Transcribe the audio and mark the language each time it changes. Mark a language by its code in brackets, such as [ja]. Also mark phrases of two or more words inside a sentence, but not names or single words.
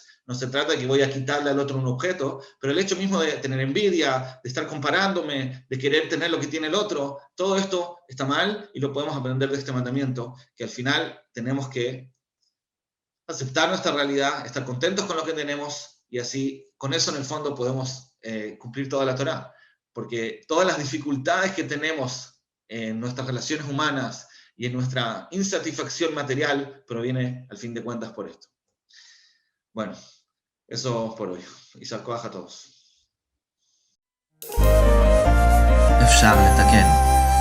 [es] No se trata de que voy a quitarle al otro un objeto, pero el hecho mismo de tener envidia, de estar comparándome, de querer tener lo que tiene el otro, todo esto está mal y lo podemos aprender de este mandamiento, que al final tenemos que aceptar nuestra realidad, estar contentos con lo que tenemos y así, con eso en el fondo podemos cumplir toda la Torá. Porque todas las dificultades que tenemos en nuestras relaciones humanas y en nuestra insatisfacción material proviene al fin de cuentas por esto. Bueno, eso por hoy. [he] יישר כוח [es] a todos. [he] אפשר לתקן.